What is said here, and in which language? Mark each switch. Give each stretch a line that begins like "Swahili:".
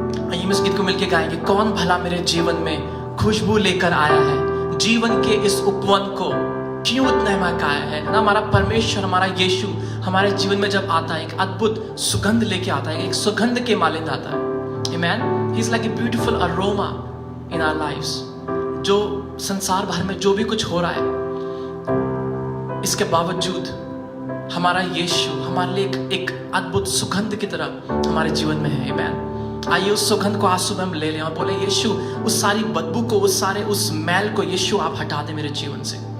Hindi: आइए हम इस गीत को मिलके गाएंगे। कौन भला मेरे जीवन में खुशबू लेकर आया है, जीवन के इस उपवन को क्यों इतना महकाया है ना। हमारा परमेश्वर, हमारा यीशु हमारे जीवन में जब आता है एक अद्भुत सुगंध लेके आता है, एक सुगंध के मालिंद आता है।
English: Amen. He is like a beautiful aroma in our lives.
Hindi: जो संसार भर में जो भी कुछ हो रहा है, इसके बावजूद हमारा यीशु हमारे लिए एक अद्भुत सुगंध की तरह हमारे जीवन में है।
English: Amen.
Hindi: आइए उस सुगंध को आज सुबह हम ले लें और बोले यीशु उस सारी बदबू को, उस मैल को यीशु आप हटा दे मेरे जीवन से।